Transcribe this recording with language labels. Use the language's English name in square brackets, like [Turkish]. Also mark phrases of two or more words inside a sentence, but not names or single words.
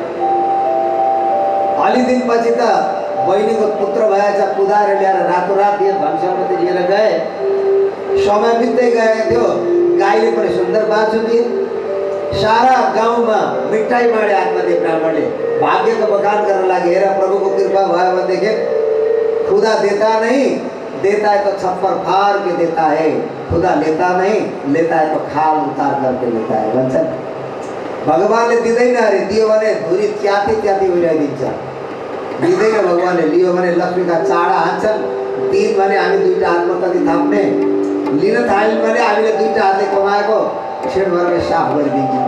[Nepali] अलि दिनपछि त बहिनीको पुत्र भएछ, कुदाएर ल्याएर रातोरात यो धन सम्पत्ति लिएर गए। समय बित्दै गएको थियो, गाईले पनि सुन्दर बाछो दिए। सारा गाउँमा मिठाई बाँडे आत्मदेव ब्राह्मणले। भाग्यको बखान गर्न लागि, हेर प्रभुको कृपा भयो भनेदेखि [Hindi] खुदा देता नहीं, देता है तो छप्पर फाड़ के देता है, खुदा लेता नहीं, लेता है तो खाल उतार करके लेता है [Nepali] भन्छन्। भगवानले दिँदैन अरे, दियो भने धुरी च्याती च्याती उडाइदिन्छ। दिँदैन भगवानले, लियो भने लक्ष्मीका चाडा हान्छन्। दिन भने हामी 2टा हातमा कति थाप्ने, लिन थाल्यौँ भने हामीले 2टा हातले कमाएको छेडभरले साफ गरिदिन्छौँ।